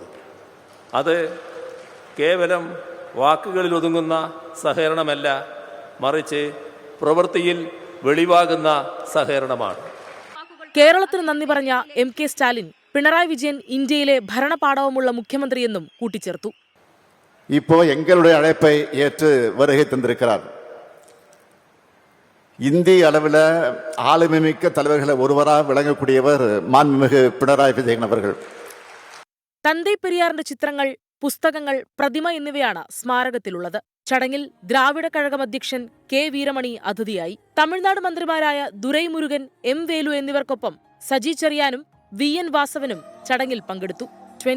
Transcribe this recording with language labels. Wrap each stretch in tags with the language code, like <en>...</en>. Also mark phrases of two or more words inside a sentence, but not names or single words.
<ml>അത് കേവലം വാക്കുകളിൽ ഒതുങ്ങുന്ന സഹകരണമല്ല, മറിച്ച് പ്രവൃത്തിയിൽ വെളിവാകുന്ന സഹകരണമാണ്. കേരളത്തിന് നന്ദി പറഞ്ഞ MK സ്റ്റാലിൻ പിണറായി വിജയൻ ഇന്ത്യയിലെ ഭരണപാടവമുള്ള മുഖ്യമന്ത്രിയെന്നും കൂട്ടിച്ചേർത്തു.</ml> <ta>இப்போ எங்களுடைய அழைப்பை ஏற்று வருகை தந்திருக்கிறார். இந்திய அளவில் ஆளுமை மிக்க தலைவர்களை ஒருவராக விளங்கக்கூடியவர் மாண்புமிகு പിണറായി വിജയൻ അവர்கள்.</ta> <ml>തന്തൈ പെരിയാറിന്റെ ചിത്രങ്ങൾ, പുസ്തകങ്ങൾ, പ്രതിമ എന്നിവയാണ് സ്മാരകത്തിലുള്ളത്. ചടങ്ങിൽ ദ്രാവിഡ കഴകം അധ്യക്ഷൻ K വീരമണി അതിഥിയായി. തമിഴ്നാട് മന്ത്രിമാരായ ദുരൈമുരുകൻ, M വേലു എന്നിവർക്കൊപ്പം സജി ചെറിയാനും VN വാസവനും ചടങ്ങിൽ പങ്കെടുത്തു.</ml>